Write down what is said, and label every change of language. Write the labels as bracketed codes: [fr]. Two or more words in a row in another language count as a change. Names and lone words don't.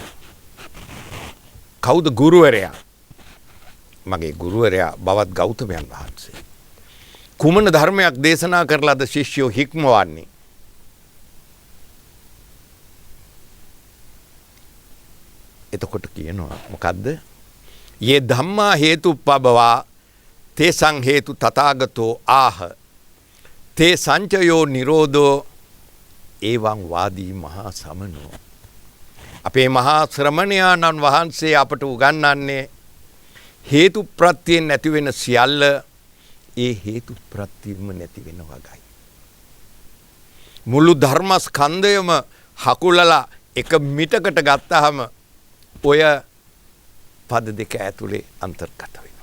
[si] කවුද ගුරුවරයා? මගේ ගුරුවරයා බවත් ගෞතමයන් වහන්සේ. කුමන ධර්මයක් දේශනා කරලාද ශිෂ්‍යෝ හික්මවන්නේ? එතකොට කියනවා මොකද්ද? [pi] යේ ධම්මා හේතුප්පබවා තේසං හේතු තථාගතෝ ආහ තේ සංචයෝ නිරෝධෝ එවං වාදී මහා සමනෝ. [si] අපේ මහා ශ්‍රමණයාණන් වහන්සේ අපට උගන්වන්නේ හේතු ප්‍රත්‍යයෙන් නැති වෙන සියල්ල ඒ හේතු ප්‍රත්‍යයෙන්ම නැති වෙන වගයි. මුළු ධර්මස්කන්ධයම හකුලලා එක මිටකට ගත්තාම ඔය පද දෙක ඇතුලේ අන්තර්ගත වෙනවා.